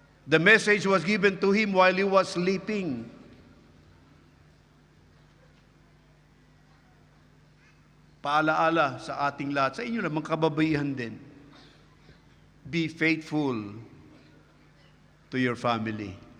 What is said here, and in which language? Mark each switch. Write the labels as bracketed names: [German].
[English] The message was given to him while he was sleeping. [Filipino] Paalaala sa ating lahat, sa inyo lang, mga kababaihan din. [English] Be faithful to your family.